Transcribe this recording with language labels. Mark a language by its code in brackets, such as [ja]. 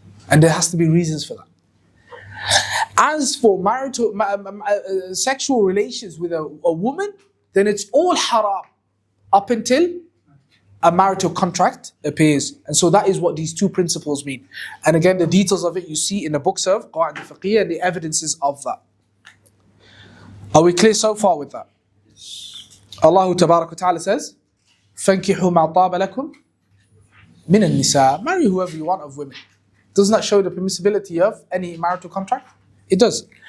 [en] And there has to be reasons for that. As for marital sexual relations with a woman, then it's all haram up until a marital contract appears. And so that is what these two principles mean. And again, the details of it you see in the books of Qawāʿid al-Fiqhiyyah and the evidences of that. Are we clear so far with that? [ar] Allah Tabarak wa Ta'ala says, فَانْكِحُوا مَا طَابَ لَكُمْ مِنَ النِّسَاءِ. [en] Marry whoever you want of women. Doesn't that show the permissibility of any marital contract? It does.